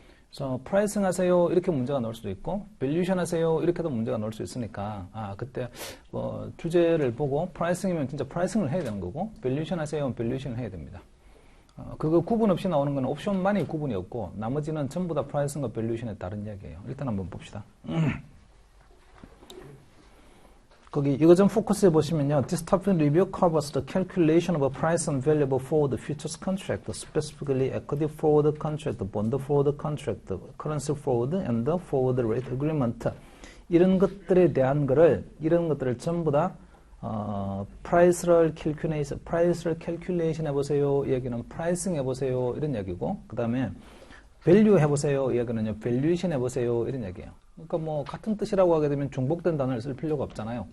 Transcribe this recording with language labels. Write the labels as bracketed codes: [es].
[ko] 그래서 프라이싱 하세요 이렇게 문제가 나올 수도 있고 밸류에이션 하세요 이렇게도 문제가 나올 수 있으니까 그때 주제를 보고 프라이싱이면 진짜 프라이싱을 해야 되는 거고 밸류에이션 하세요 밸류에이션을 해야 됩니다. 그거 구분 없이 나오는 건 옵션만이 구분이 없고 나머지는 전부 다 프라이싱과 밸류에이션의 다른 이야기예요. 일단 한번 봅시다. 거기 이거 좀 포커스해 보시면요. [en] This topic review covers the calculation of a price and value for the futures contract, specifically equity forward contract, bond forward contract, currency forward, and the forward rate agreement. [ko] 이런 것들에 대한 이런 것들을 전부 다 price를 calculation 해보세요. 이 얘기는 pricing 해보세요. 이런 얘기고, 그 다음에 value 해보세요. 이 얘기는요, valuation 해보세요. 이런 얘기예요. 그러니까 뭐 같은 뜻이라고 하게 되면 중복된 단어를 쓸 필요가 없잖아요.